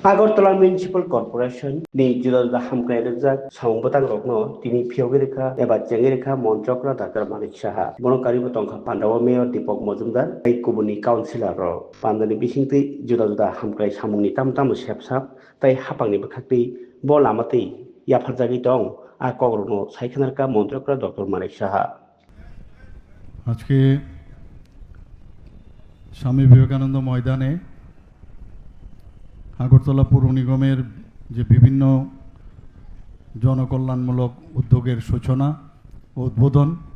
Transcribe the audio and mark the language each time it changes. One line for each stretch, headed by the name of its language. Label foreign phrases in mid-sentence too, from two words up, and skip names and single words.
Kok Borok: Agartala Municipal Corporation ni juda da hamkai rejak sambatang rokno tini phiyogirikha eba jengerikha montrokra dakar Manik Saha bono karibo tongkha Pandawa Mayor Deepak Majumdar ai kubuni councilor ro pandani bisingti juda hamkai samungni tamtam sepsap tai hapangni bakhakti bo lamati yafarjagi dong a kogrno saikhanarka montrokra Dr. Manik Saha
Bangla: আজকে স্বামী বিবেকানন্দ ময়দানে আগরতলা পৌর নিগমের যে বিভিন্ন জনকল্যাণমূলক উদ্যোগের সূচনা ও উদ্বোধন